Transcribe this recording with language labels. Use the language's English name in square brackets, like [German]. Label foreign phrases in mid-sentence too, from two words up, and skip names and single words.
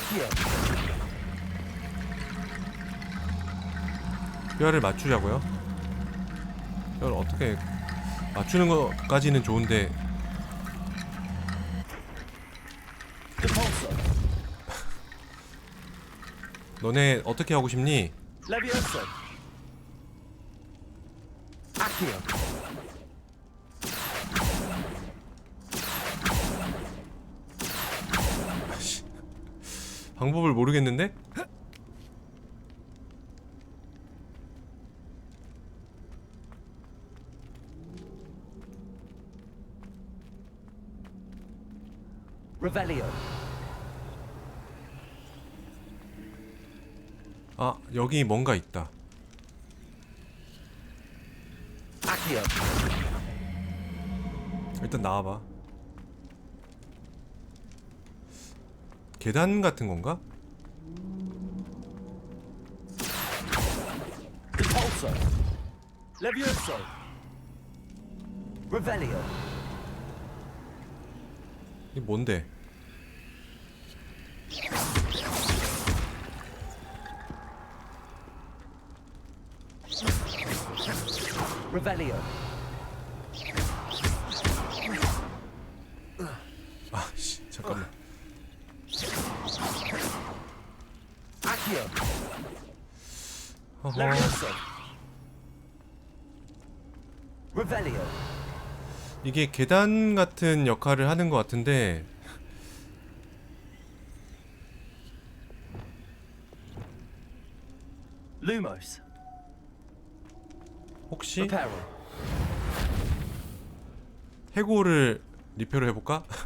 [Korean] 뼈를 맞추자고요? 뼈를 어떻게 맞추는 것까지는 좋은데 너네 어떻게 하고 싶니? [Latin] Levioso. Accio. [Korean] 방법을 모르겠는데? [Latin] Revelio. [Korean] 아, 여기 뭔가 있다. [Latin] Accio. [Korean] 일단 나와봐. 계단 같은 건가? [Latin] Repulso. Levioso. Revelio. [Korean] 이게 뭔데? [Latin] Revelio. [Korean] 아, 씨, 잠깐만. [Latin] Accio. [Korean] 어허. [Latin] Levioso. Revelio. [Korean] 이게 계단 같은 역할을 하는 것 같은데 [Latin] Lumos. [Korean] 혹시 [Latin] Reparo. [Korean] 해골을 리페어 해볼까?